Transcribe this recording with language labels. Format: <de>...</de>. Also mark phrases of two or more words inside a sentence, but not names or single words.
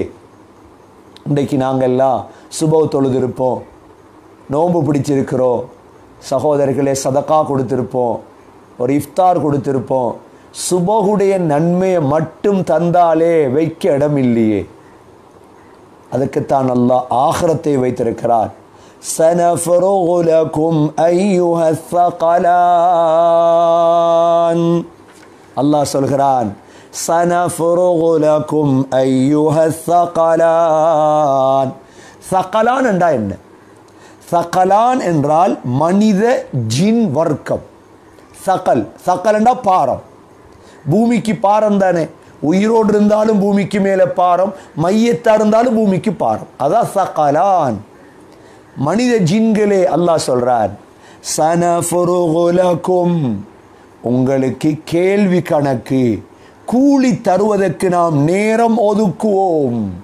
<ta>இன்றைக்கு நாங்கள்லாம் சுபவ தொழுதிருப்போம், நோன்பு பிடிச்சிருக்கிறோம் சகோதரர்களே, சதக்கா கொடுத்துருப்போம், ஒரு இஃப்தார் கொடுத்துருப்போம். சுபகுடைய நன்மையை மட்டும் தந்தாலே வைக்க இடம் இல்லையே. அதுக்குத்தான் அல்லாஹ் ஆகிரத்தை வைத்திருக்கிறார்.</ta> <ar>سنفرغ لكم أيها الثقلان.</ar> <ta>அல்லாஹ் சொல்கிறான்,</ta> <ar>سنفرغ لكم أيها الثقلان.</ar> <ta>ثقلان என்றால் என்ன? ثقلان என்றால் மனித ஜின் வர்க்கம். சகல் சகல் என்றால் பாரம். பூமிக்கு பாரம் தானே. உயிரோடு இருந்தாலும் பூமிக்கு மேலே பாரம், மையத்தா இருந்தாலும் பூமிக்கு பாரம். அதான் சகலான். மனித ஜின்களே, அல்லாஹ் சொல்றார்,</ta> <ar>سنفرغ لكم,</ar> <ta>உங்களுக்கு கேள்வி கணக்கு கூலி தருவதற்கு நாம் நேரம் ஒதுக்குவோம்.</ta>